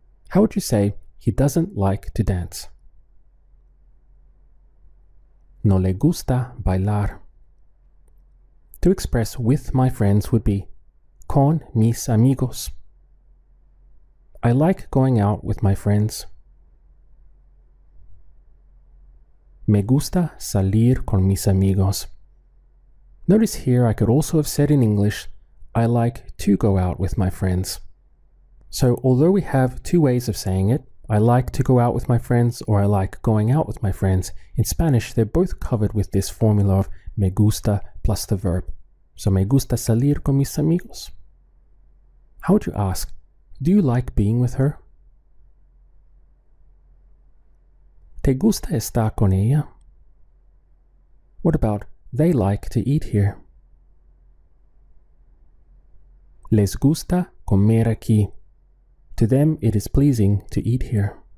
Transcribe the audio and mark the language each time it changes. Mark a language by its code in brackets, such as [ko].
[en] How would you say he doesn't like to dance? [es] No le gusta bailar. [en] To express with my friends would be con mis amigos. I like going out with my friends. [es] Me gusta salir con mis amigos. [en] Notice here I could also have said in English, I like to go out with my friends. So although we have two ways of saying it, I like to go out with my friends or I like going out with my friends, in Spanish they're both covered with this formula of me gusta plus the verb. [es] So me gusta salir con mis amigos. [en] How would you ask, do you like being with her? [es] ¿Te gusta estar con ella? [en] What about they like to eat here? [es] Les gusta comer aquí. [en] To them it is pleasing to eat here.